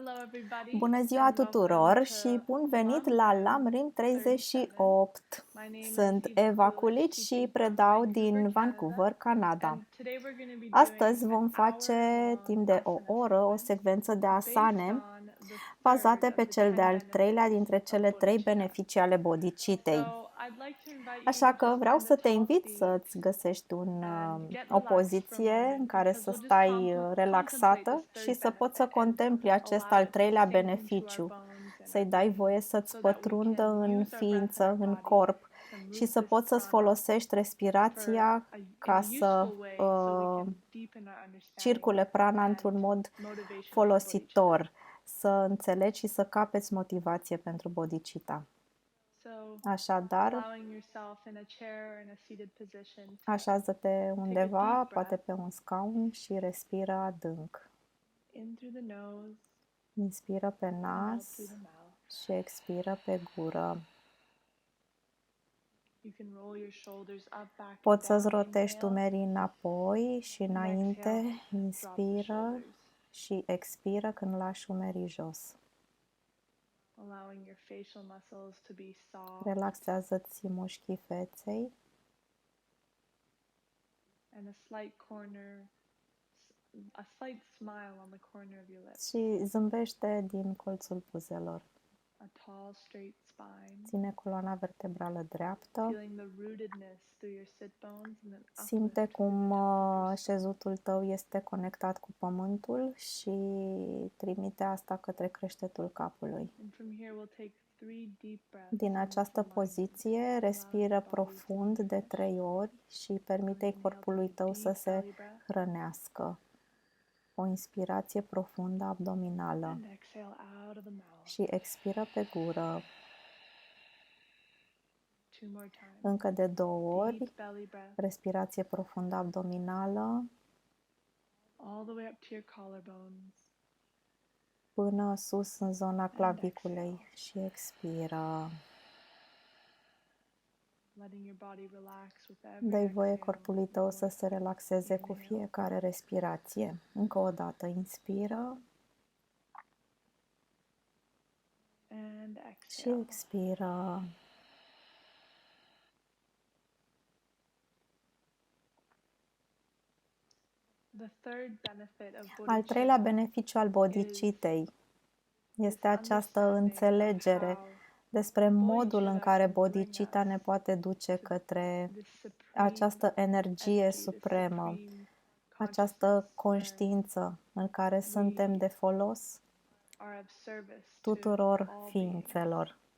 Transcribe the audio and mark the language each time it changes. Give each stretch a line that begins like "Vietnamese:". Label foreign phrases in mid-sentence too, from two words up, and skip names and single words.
English: everybody,
Romanian: Bună ziua
English: and welcome
Romanian: tuturor
English: to
Romanian: și bun venit la Lamrim 38.
English: My name is
Romanian: Sunt
English: Eva
Romanian: Eva
English: Kulic,
Romanian: Kulic și
English: teaching from
Romanian: predau din
English: Vancouver, Canada.
Romanian: Vancouver, Canada.
English: And today we're going to be
Romanian: Astăzi
English: doing
Romanian: vom
English: an
Romanian: face
English: hour-long
Romanian: timp de o
English: asana
Romanian: oră o
English: sequence
Romanian: secvență de
English: based
Romanian: asane
English: on the
Romanian: bazate
English: third
Romanian: pe
English: of the
Romanian: cel
English: 10
Romanian: de-al treilea
English: benefits
Romanian: dintre
English: of
Romanian: cele 3
English: bodhicitta.
Romanian: beneficii ale bodhicitei.
English: So I'd like to invite
Romanian: Așa
English: you
Romanian: că
English: just
Romanian: vreau
English: find
Romanian: să
English: a
Romanian: te
English: tall
Romanian: invit
English: seat
Romanian: să-ți găsești
English: and get
Romanian: o
English: relaxed for a
Romanian: poziție în
English: moment
Romanian: care
English: because
Romanian: să
English: we'll just
Romanian: stai
English: contemplate
Romanian: relaxată
English: this
Romanian: și
English: third
Romanian: să poți să
English: benefit and
Romanian: contempli acest
English: allow
Romanian: al
English: it to
Romanian: treilea
English: sink into our
Romanian: beneficiu,
English: bones and
Romanian: să-i
English: our
Romanian: dai
English: being
Romanian: voie să-ți
English: so that we
Romanian: pătrundă
English: can
Romanian: în
English: use our breath and
Romanian: ființă,
English: our
Romanian: în
English: body
Romanian: corp
English: to
Romanian: și
English: move
Romanian: să
English: this
Romanian: poți să-ți
English: prana
Romanian: folosești
English: for
Romanian: respirația
English: in
Romanian: ca
English: a
Romanian: să
English: useful way so we can deepen our understanding
Romanian: circule prana într-un
English: and
Romanian: mod
English: motivation for bodhicitta.
Romanian: folositor, să înțelegi și să capeți motivație pentru bodhicitta.
English: So,
Romanian: Așadar,
English: allowing yourself in a chair or in a seated position to
Romanian: așează-te undeva,
English: deep
Romanian: poate
English: breath
Romanian: pe un scaun și respiră adânc.
English: in through the nose
Romanian: Inspiră pe
English: and out
Romanian: nas
English: through the mouth.
Romanian: și expiră pe gură.
English: You can roll your shoulders up, back, and
Romanian: Poți să-ți
English: down.
Romanian: rotești
English: Inhale,
Romanian: umerii înapoi și
English: and
Romanian: înainte,
English: exhale, drop the
Romanian: inspiră
English: shoulders,
Romanian: și expiră când lași umerii jos.
English: allowing your facial muscles to be soft
Romanian: Relaxează-ți mușchii feței
English: and a slight smile on the corner of your lips.
Romanian: și zâmbește din colțul buzelor.
English: A tall, straight spine.
Romanian: Ține coloana vertebrală dreaptă.
English: Feeling the rootedness through your sit bones and then
Romanian: Simte
English: uplift through
Romanian: cum
English: the top of your spine.
Romanian: șezutul tău este conectat cu pământul și trimite asta către creștetul capului.
English: And from here we'll take 3 deep breaths
Romanian: Din această poziție, respiră profund de 3 ori și permite corpului tău să se hrănească. O inspirație profundă abdominală
English: and exhale out of the mouth.
Romanian: și expiră pe gură.
English: 2 more times.
Romanian: Încă de 2 ori,
English: Deep belly breath
Romanian: respirație profundă abdominală
English: all the way up to your collarbones.
Romanian: până sus în zona claviculei și expiră.
English: Letting your body relax with
Romanian: Dă-i
English: every
Romanian: voie
English: exhale.
Romanian: corpului tău să se relaxeze cu fiecare respirație. Încă o dată, inspiră
English: And
Romanian: și
English: exhale.
Romanian: expiră.
English: The third benefit of
Romanian: Al treilea
English: bodhicitta
Romanian: beneficiu al bodhicitei este această înțelegere despre modul în care bodhicitta ne poate duce către această energie supremă, această conștiință în care suntem de folos tuturor ființelor